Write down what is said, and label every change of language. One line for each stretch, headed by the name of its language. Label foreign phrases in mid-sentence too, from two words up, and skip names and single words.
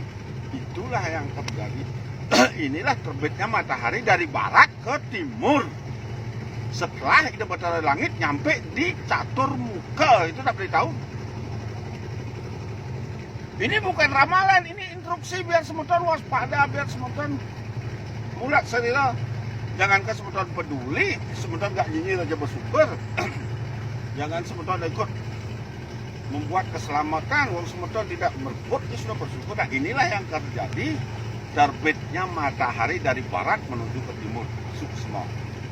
Indonesian: Itulah yang terjadi. Inilah terbitnya matahari dari barat ke timur. Setelah Ida Bathara langit nyampe di Caturmuka, itu tak beritahu. Ini bukan ramalan, ini instruksi biar semeton waspada, biar semeton
Balinese: mulat serila.
Indonesian: Jangankan semeton peduli, semeton gak nyinyir aja bersyukur. Jangan semeton ikut membuat keselamatan, wong semeton tidak berbuat, dia sudah bersyukur. Nah inilah yang terjadi, terbitnya matahari dari barat menuju ke timur. Suksma.